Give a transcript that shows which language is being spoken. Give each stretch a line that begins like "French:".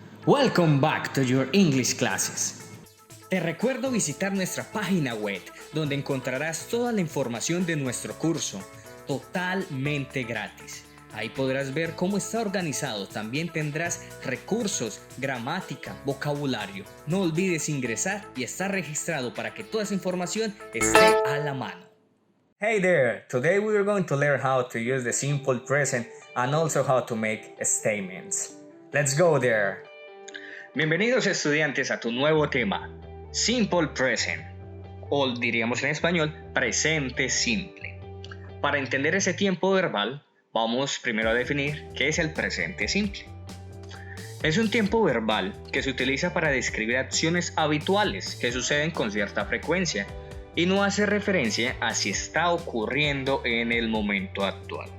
English: Welcome back to your English classes.
Spanish: Te recuerdo visitar nuestra página web, donde encontrarás toda la información de nuestro curso, totalmente gratis. Ahí podrás ver cómo está organizado, también tendrás recursos, gramática, vocabulario. No olvides ingresar y estar registrado para que toda esa información esté a la mano.
English: Hey there! Today we are going to learn how to use the simple present and also how to make statements. Let's go there!
Spanish: Bienvenidos estudiantes a tu nuevo tema, Simple Present, o diríamos en español, presente simple. Para entender ese tiempo verbal, vamos primero a definir qué es el presente simple. Es un tiempo verbal que se utiliza para describir acciones habituales que suceden con cierta frecuencia y no hace referencia a si está ocurriendo en el momento actual.